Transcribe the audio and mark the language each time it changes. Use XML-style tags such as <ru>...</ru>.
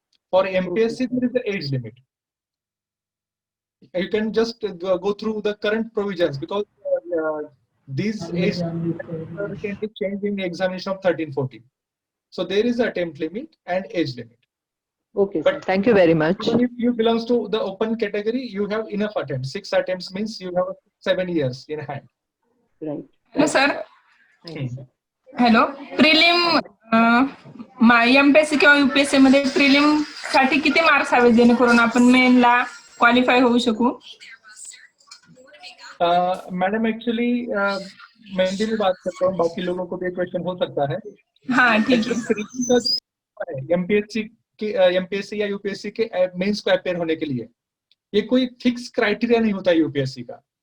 <en>For MPSC, there is the age limit. You can just go through the current provisions, because these age can be changed in the examination of 13-14. So there is an attempt limit and age limit. Okay, sir. Thank you very much. Even if you belong to the open category, you have enough attempts. 6 attempts means you have 7 years in hand. Right. Hello, sir. Hello.</en> <mr>Prelim MPSC किंवा UPSC मध्ये prelim साठी किती marks हवे जेणेकरून आपण मेनला qualify होऊ शकू?</mr> <hi>Madam actually मैं भी बात करता हूँ, बाकी लोगों को भी क्वेश्चन हो सकता है. हाँ ठीक है। एमपीएससी या यूपीएससी के मेंस को अपेयर होने के लिए ये कोई फिक्स क्राइटेरिया नहीं होता यूपीएससी का।</hi>